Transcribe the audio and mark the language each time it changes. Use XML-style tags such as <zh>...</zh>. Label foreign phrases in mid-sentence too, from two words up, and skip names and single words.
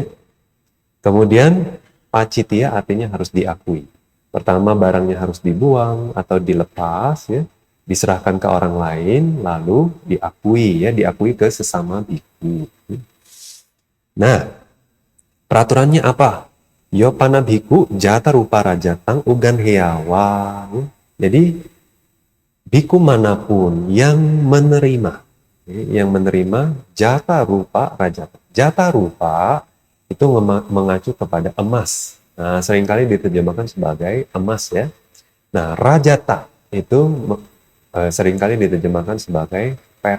<id>Kemudian Pacitya artinya harus diakui. Pertama barangnya harus dibuang atau dilepas ya, diserahkan ke orang lain, lalu diakui ya, diakui ke sesama biku. Nah, peraturannya apa?</id> <pi>Yopana biku jata rupa rajatang ugan heawa.</pi> <id>Jadi biku manapun yang menerima</id> <pi>jata rupa rajatang.</pi> <id>Jata rupa itu mengacu kepada emas. Nah, seringkali diterjemahkan sebagai emas ya. Nah, rajata itu seringkali diterjemahkan sebagai perak.</id>